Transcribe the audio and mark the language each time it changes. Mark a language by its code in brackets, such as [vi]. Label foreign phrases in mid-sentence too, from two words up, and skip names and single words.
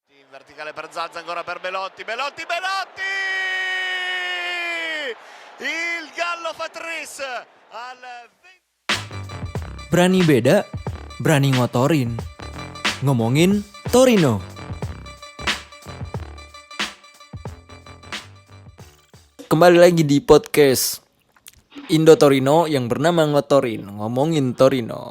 [it] verticale per Zalza, ancora per Belotti, Belotti! Il Gallo fa tris al 20. [id] Berani beda, berani ngotorin. Ngomongin Torino. Kembali lagi di podcast Indo Torino yang bernama Ngotorin, ngomongin Torino.